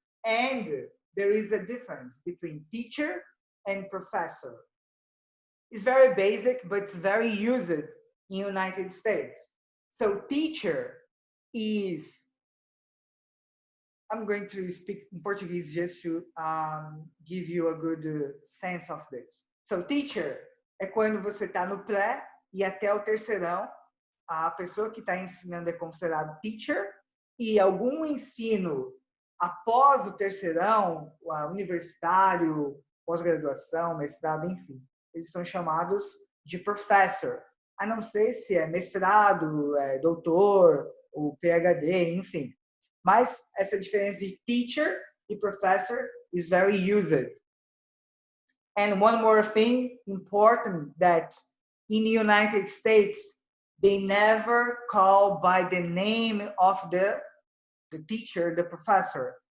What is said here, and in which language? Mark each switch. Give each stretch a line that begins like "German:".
English: And there is a difference between teacher and professor. It's very basic, but it's very used in United States. So teacher is, I'm going to speak in Portuguese just to give you a good sense of this.
Portuguese: So teacher é quando você está no pré e até o terceirão, a pessoa que está ensinando é considerado teacher, e algum ensino após o terceirão, universitário, pós-graduação, mestrado, enfim, eles são chamados de professor. A não ser se é mestrado, doutor, ou PhD, enfim. Mas essa diferença de teacher e professor
English: is very used. And one more thing important, that in the United States, they never call by the name of the teacher, the professor.